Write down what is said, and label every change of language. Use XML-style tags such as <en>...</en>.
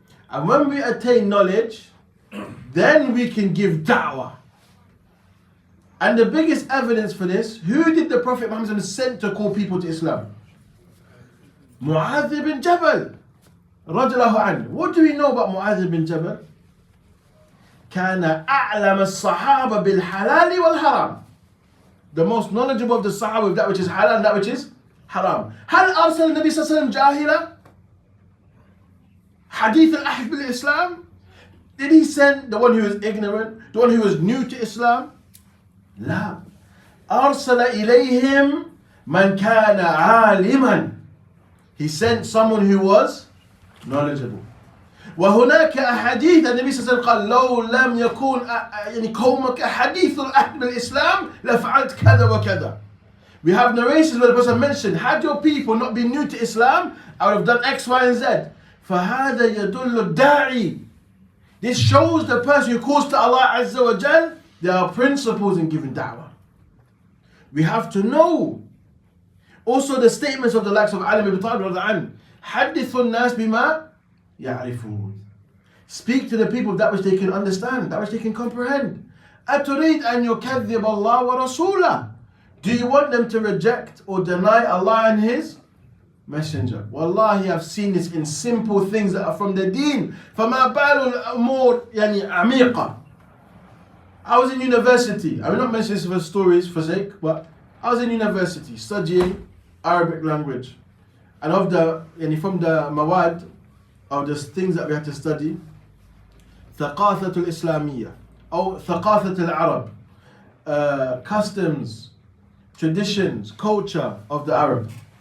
<en>And when we attain knowledge, then we can give da'wah. And the biggest evidence for this, who did the Prophet Muhammad send to call people to Islam? Mu'adh ibn Jabal. Radiallahu anhu. What do we know about Mu'adh ibn Jabal?</en> <ar>كان أعلم الصحابة بالحلال والحرام.</ar> <en>The most knowledgeable of the Sahaba with that which is halal and that which is haram.</en> <ar>هل أرسل النبي صلى الله عليه وسلم جاهلا؟ حديث الأحد بالإسلام?</ar> <en>Did he send the one who is ignorant, the one who is new to Islam?</en> <ar>لا. أرسل إليهم من كان عالما.</ar> <en>He sent someone who was knowledgeable.</en> <ar>وهناك أحاديث النبي صلى الله عليه وسلم قال لو لم يكون يعني قومك حديث العهد بالإسلام لفعلت كذا وكذا.</ar> <en>We have narrations where the Prophet mentioned, had your people not been new to Islam, I would have done X, Y, and Z.</en> <ar>فهذا يدل الداعي.</ar> <en>This shows the person who calls to Allah Azza wa Jal, there are principles in giving da'wah. We have to know. Also the statements of the likes of Ali ibn Talib radhiyallahu anhu,</en> <ar>حدث الناس بما يعرفون.</ar> <en>Speak to the people that which they can understand, that which they can comprehend.</en> <ar>أتريد أن يكذب الله ورسوله.</ar> <en>Do you want them to reject or deny Allah and His Messenger? Wallahi, I've seen this in simple things that are from the deen.</en> <ar>فما بال الأمور يعني عميقة.</ar> <en>I was in university. I will not mention this for stories for sake, but I was in university studying Arabic language. And of the, from the mawad, of the things that we had to study,</en> <ar>ثقافة الإسلامية أو ثقافة العرب,</ar> <en>customs, traditions, culture of the Arab.</en>